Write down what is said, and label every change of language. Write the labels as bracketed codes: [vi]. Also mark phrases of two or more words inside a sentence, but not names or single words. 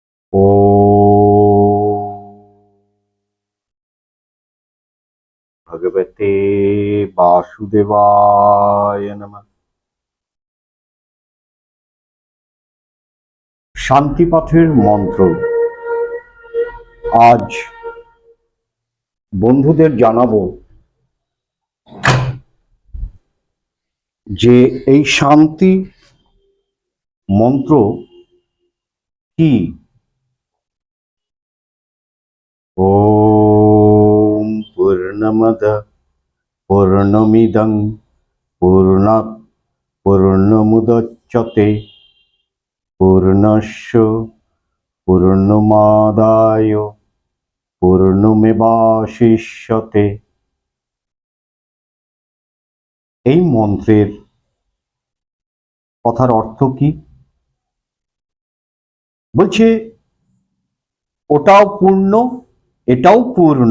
[sa] भगवते वासुदेवाय नमः। [bn] শান্তিপাঠের মন্ত্র আজ বন্ধুদের জানাবো যে এই শান্তি মন্ত্র কি। [sa] ওম পূর্ণমদ পূর্ণমিদং পূর্ণাৎ পূর্ণমুদচ্যতে পূর্ণস্য পূর্ণমাদায় পূর্ণমেবাবশিষ্যতে। [bn] এই মন্ত্রের কথার অর্থ কি? বলছে ওটাও পূর্ণ, এটাও পূর্ণ।